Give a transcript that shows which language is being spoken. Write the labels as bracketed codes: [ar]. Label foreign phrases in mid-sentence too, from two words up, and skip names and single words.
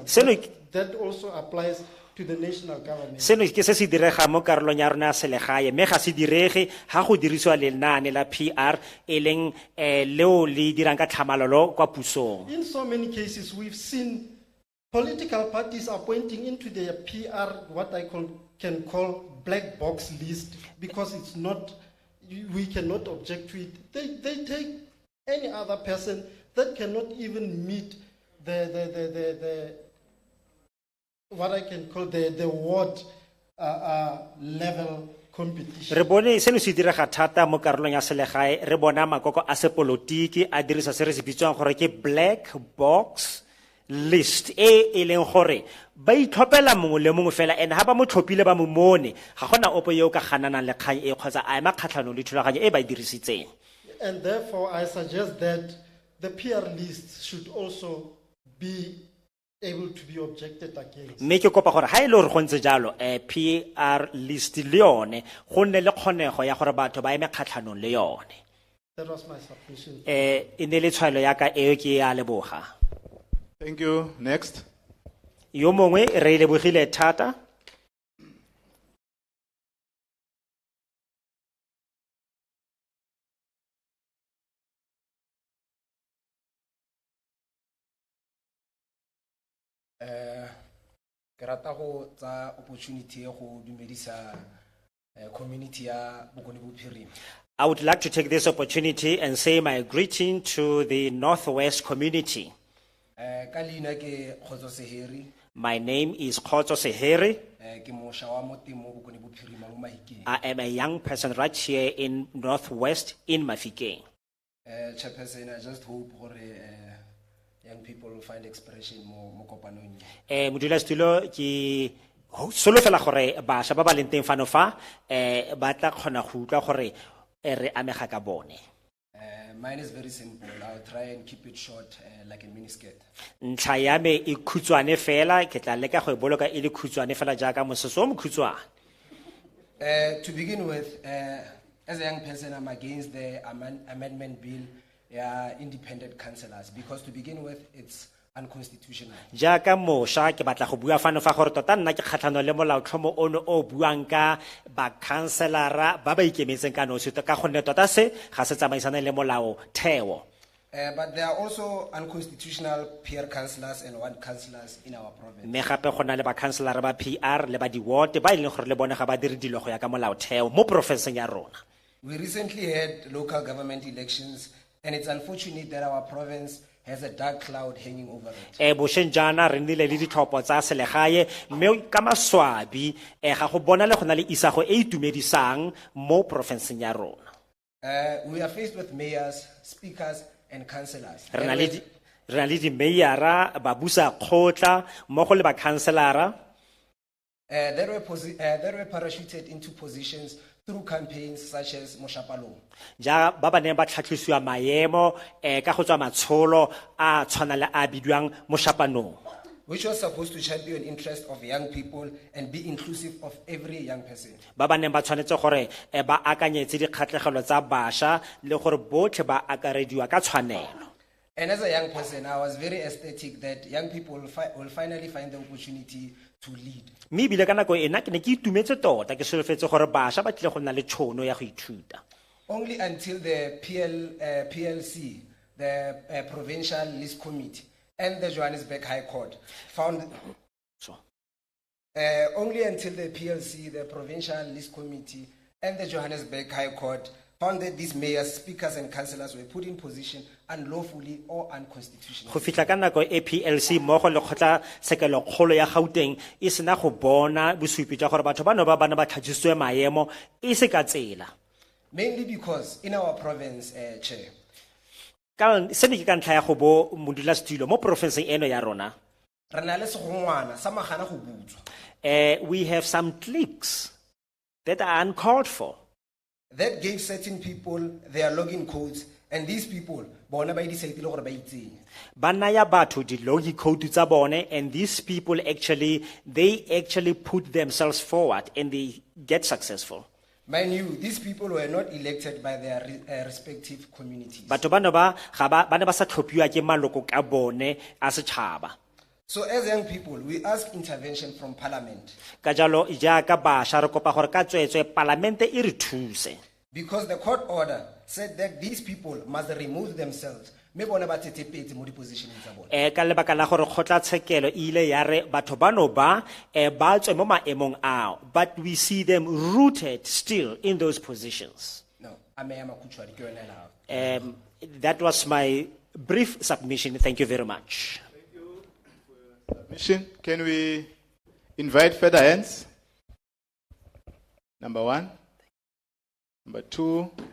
[en] That also applies to the national government. [tn] Seno ke se se direga mo karolong ya rona ya selegae me ga se direge ha go dirisiwa lenaane la PR e leng leo le dirang ka tlhamalalo kwa pusong. [en] In so many cases, we've seen political parties appointing into their PR what I can call black box list, because it's not, we cannot object to it. They take any other person that cannot even meet the what I can call the ward level competition. [tn] Re bone seno se direga thata mo karolong ya selegae re bona makoko a sepolotiki a dirisa se re se bitswang gore ke [en] black box list [tn] e leng gore ba itlhophela mongwe le mongwe fela and ha ba mo tlhophile ba mo mone ga gona opo yo ka gananang le kgang e kgotsa a ema kgatlhanong le thulaganyo e ba dirisitseng. [en] And therefore I suggest that the PR list should also be able to be objected against. [tn] Me ke kopa gore ha ile gore go ntse jalo [en] PR list [tn] le yone go nne le kgonego ya gore batho ba eme kgatlhanong le yone. [en] That was my submission. [tn] E ne le tshwaelo ya ka eo ke ya leboga. [en] Thank you. Next. [tn] Yo mongwe re lebogile thata. Ke rata go tsa opportunity ya go dumedisa community ya Bokone Bophirima. [en] I would like to take this opportunity and say my greeting to the Northwest community. [tn] Ka leina ke Khotso Seheri, [en] My name is Khotso Sehere. [tn] ke mosha wa mo teng mo Bokone Bophirima mo Mahikeng. [en] I am a young person right here in Northwest in Mahikeng. Chairperson, I just hope gore young people will find expression [tn] mo kopanong. Modulasetulo ke solofela gore bašwa ba ba leng teng fano fa ba tla kgona go utlwa gore re amega ka bone. [en] Mine is very simple. I'll try and keep it short, like a miniskirt. [tn] Ntlha ya me e khutshwane fela ke tla leka go e boloka e le khutshwane fela jaaka mosese o mokhutshwane. [en] To begin with, as a young person, I'm against the amendment bill, independent councillors, because to begin with, it's unconstitutional. [tn] Jaaka mošwa ke batla go bua fano fa gore tota nna ke kgatlhanong le molaotlhomo ono o buang ka bakhanselara ba ba ikemetseng ka nosi ka gonne tota se ga se tsamaisane le molao theo. [en] But there are also unconstitutional peer councillors and ward councillors in our province. [tn] Mme gape go na le bakhanselara ba PR le ba di-ward ba e leng gore le bone ga ba dire dilo go ya ka molao theo mo porofenseng ya rona. [en] We recently had local government elections, and it's unfortunate that our province has a dark cloud hanging over it. [tn] Bošeng jaana re nnile le ditlhopho tsa selegae mme ka maswabi ga go bona le go na le isago e itumedisang mo porofenseng ya rona. [en] We are faced with mayors, speakers, and councillors. [tn] Re na le di-mayora babusa kgotla mmogo le bakhanselara [en] That were parachuted into positions through campaigns such as Moshapalong. [tn] ja ba ba neng ba tlhatlhisiwa maemo ka go tswa matsholo a tshwana le a bidiwang Moshapanong, [en] Which was supposed to champion interest of young people and be inclusive of every young person. [tn] ba ba neng ba tshwanetse gore ba akanyetse dikgatlhegelo tsa bašwa le gore botlhe ba akarediwa ka tshwanelo. [en] And as a young person, I was very ecstatic that young people will finally find the opportunity to lead. [tn] Mme ebile ka nako ena ke ne ke itumetse tota ke solofetse gore bašwa ba tlile go nna le tšhono ya go ithuta. [en] Only until the PLC, the Provincial List Committee, and the Johannesburg High Court found. So. Only until the PLC, the Provincial List Committee, and the Johannesburg High Court found that these mayors, speakers, and councillors were put in position unlawfully or unconstitutionally. [tn] Go fitla ka nako e PLC mmogo le kgotla sekelo kgolo ya Gauteng e sena go bona bosupi jwa gore batho bano ba bana ba tlhagisitswe maemo e se ka tsela. [en] Mainly because in our province, Chair, [tn] Ka se ne ke ka ntlha ya go bo modulasetulo mo porofenseng eno ya rona. re na le segongwana sa magana go butswa. [en] We have some cliques that are uncalled for. That gave certain people their login codes, and these people, [tn] bona ba decided gore ba itseng. Ba naya batho di-login code tsa bone, [en] and these people they actually put themselves forward and they get successful. Mind you, these people were not elected by their respective communities. [tn] Batho bano ba ne ba sa tlhophiwa ke maloko ka bone a setšhaba. [en] So as young people, we ask intervention from Parliament, [tn] Ka jalo jaaka bašwa re kopa gore ka tsweetswe palamente e re thuse. [en] because the court order said that these people must remove themselves. [tn] Me bona ba tetepetse mo di-positioning tsa bona. Ka lebaka la gore kgotlatshekelo e ile ya re batho bano ba tswe mo maemong ao, [en] but we see them rooted still in those positions. No, [tn] ameya makhutshwane ke yona lao. [en] That was my brief submission. Thank you very much. Submission. Can we invite further hands? Number one. Number two.